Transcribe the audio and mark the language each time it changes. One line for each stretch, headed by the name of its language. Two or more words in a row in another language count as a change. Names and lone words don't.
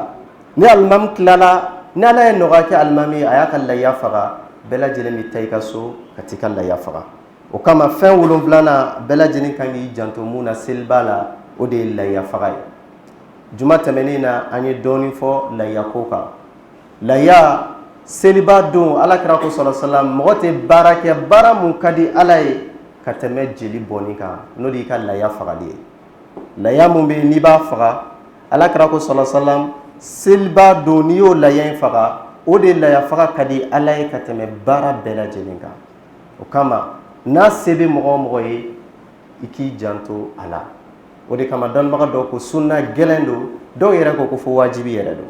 Bambara: Ni alimami tilala, ni Ala ye nɔgɔya kɛ alimami a y'a ka lahiya faga, bɛɛ lajɛlen bɛ taa i ka so ka t'i ka lahiya faga. O kama fɛn 7nan bɛɛ lajɛlen kan k'i janto mun na seliba la, o de ye lahiya faga ye. Juma tɛmɛnen na an ye dɔɔnin fɔ lahiya ko kan. Lahiya seliba don alakira ko
Arabic: صلى الله عليه وسلم
Bambara: mɔgɔ tɛ baara kɛ baara mun ka di Ala ye ka tɛmɛ jeli bɔnni kan n'o de y'i ka lahiya fagali ye. Lahiya mun bɛ yen n'i b'a faga alakira ko
Arabic: صلى الله عليه وسلم
Bambara: seliba don n'i y'o lahiya in faga o de lahiya faga ka di Ala ye ka tɛmɛ baara bɛɛ lajɛlen kan. O kama n'a se bɛ mɔgɔ o mɔgɔ ye i k'i janto a la. O de kama dɔnnibaga dɔw ko sunna gɛlɛn don, dɔw yɛrɛ ko fo wajibi yɛrɛ don.